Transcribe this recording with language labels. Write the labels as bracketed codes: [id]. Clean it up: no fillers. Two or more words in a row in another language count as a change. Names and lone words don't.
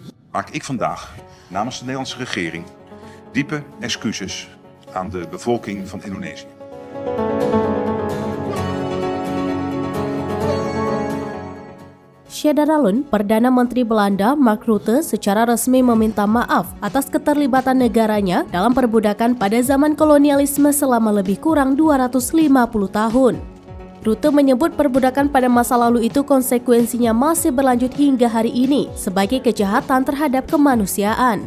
[nl] maak ik vandaag namens de Nederlandse regering diepe excuses aan de bevolking van Indonesië. [id] Sederalun, Perdana Menteri Belanda Mark Rutte secara resmi meminta maaf atas keterlibatan negaranya dalam perbudakan pada zaman kolonialisme selama lebih kurang 250 tahun. Rutte menyebut perbudakan pada masa lalu itu konsekuensinya masih berlanjut hingga hari ini sebagai kejahatan terhadap kemanusiaan.